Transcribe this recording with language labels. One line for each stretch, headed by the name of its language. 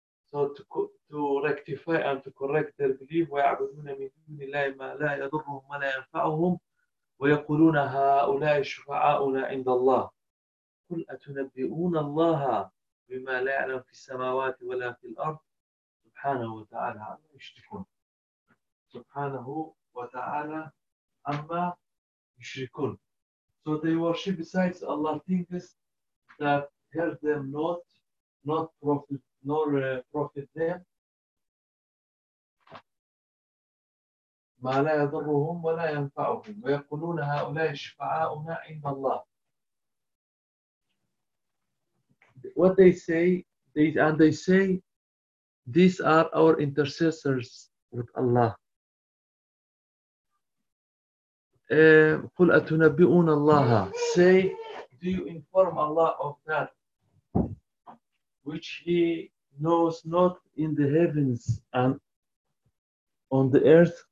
English: So to rectify and to correct their belief,
Arabic: وَيَعْبُدُونَ مِنْ دُونِ اللَّهِ مَا لَا يَضُرُّهُمْ وَلَا يَنْفَعُهُمْ وَيَقُولُونَ هَؤُلَاءِ شُفَعَاؤُنَا عِنْدَ اللَّهِ قُلْ أَتُنَبِّئُونَ اللَّهَ بِمَا لَا يَعْلَمُ فِي السَّمَاوَاتِ وَلَا فِي الْأَرْضِ سُبْحَانَهُ وَتَعَالَى عَمَّا يُشْرِكُونَ. سُبْحَانَهُ وَتَعَالَى عَمَّا يُشْرِكُونَ.
English: So they worship besides Allah thinkest that help them not profit, nor profit them.
Arabic: ما لا يضرهم ولا ينفعهم ويقولون هؤلاء شفعاؤنا عند الله.
English: What they say, they say, these are our intercessors with Allah.
Arabic: قل أتنبئون الله.
English: Say, do you inform Allah of that which he knows not in the heavens and on the earth?